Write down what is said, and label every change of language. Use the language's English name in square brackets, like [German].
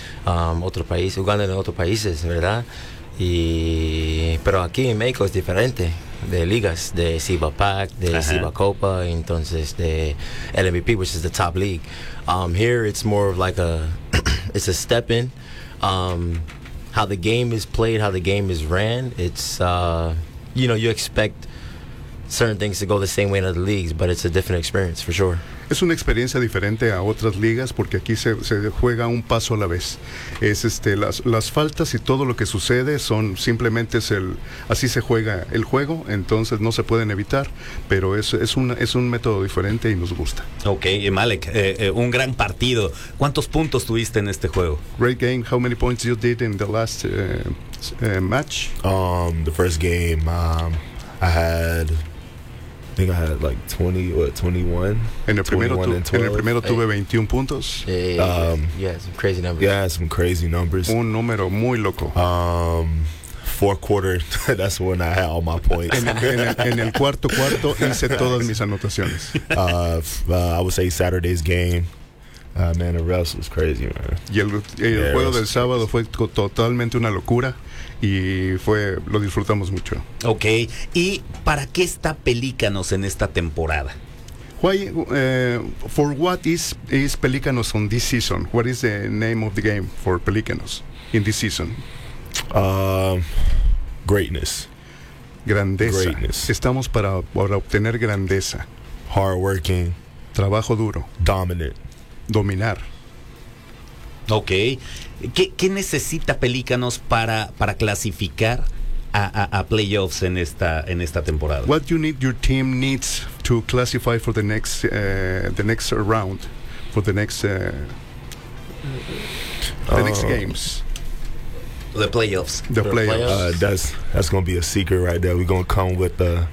[Spanish] Otro país, jugando en otros países, ¿verdad? Y, pero aquí en México es diferente de ligas, de Ciba Pac, de Ciba Copa, entonces de LMVP, which is the top league. [English] Here, it's more of like a, it's a step in. How the game is played, how the game is ran, it's... you know, you expect certain things to go the same way in other leagues, but it's a different experience, for sure. [Spanish] Es una experiencia diferente a otras ligas porque aquí se juega un paso a la vez. Es las faltas y todo lo que sucede son simplemente así se juega el juego, entonces no se pueden evitar, pero es un método diferente y nos gusta. Okay, Malek, un gran partido. ¿Cuántos puntos tuviste en este juego? [English] Great game. How many points you did in the last match? The first game I had like 20 or 21. [Spanish] En el primero tuve 21 puntos. [English] Some crazy numbers. Yeah, some crazy numbers. [Spanish] Un número muy loco. [English] Fourth quarter, that's when I had all my points. [Spanish] En el cuarto hice todas mis anotaciones. [English] I would say Saturday's game. Man, the refs was crazy, man. [Spanish] Y el juego del sábado fue totalmente una locura. Y lo disfrutamos mucho. Ok, ¿y para qué está Pelícanos en esta temporada? [English] For what is Pelícanos on this season? What is the name of the game for Pelícanos in this season? Greatness. [Spanish] Grandeza. Greatness. Estamos para obtener grandeza. [English] Hard working. [Spanish] Trabajo duro. [English] Dominant. [Spanish] Dominar. Ok. ¿Qué necesita Pelícanos para clasificar a playoffs en esta temporada? [English] What you need, your team needs to classify for the next round, for the next games. The playoffs. That's going to be a secret right there. We're going to come with the,